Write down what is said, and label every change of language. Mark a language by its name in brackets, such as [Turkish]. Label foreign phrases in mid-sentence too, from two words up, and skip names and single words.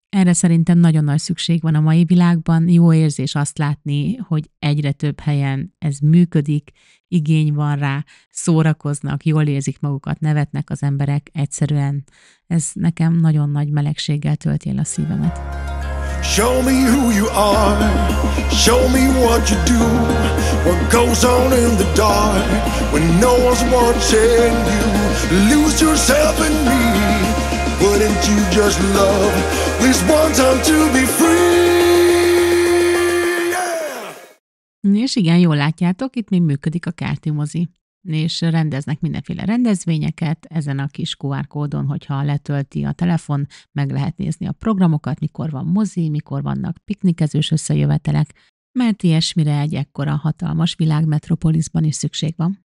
[Hungarian] Erre szerintem nagyon nagy szükség van a mai világban, jó érzés azt látni, hogy egyre több helyen ez működik, igény van rá, szórakoznak, jól érzik magukat, nevetnek az emberek, egyszerűen ez nekem nagyon nagy melegséggel tölti el a szívemet. [English] Show me who you are, show me what you do, what goes on in the dark, when no one's watching you, lose yourself in me, wouldn't you just love this one time to be free, yeah! [Hungarian] És igen, jól látjátok, itt még működik a kártya mozi, és rendeznek mindenféle rendezvényeket, ezen a kis QR kódon, hogyha letölti a telefon, meg lehet nézni a programokat, mikor van mozi, mikor vannak piknikezős összejövetelek, mert ilyesmire egy ekkora hatalmas világmetropoliszban is szükség van.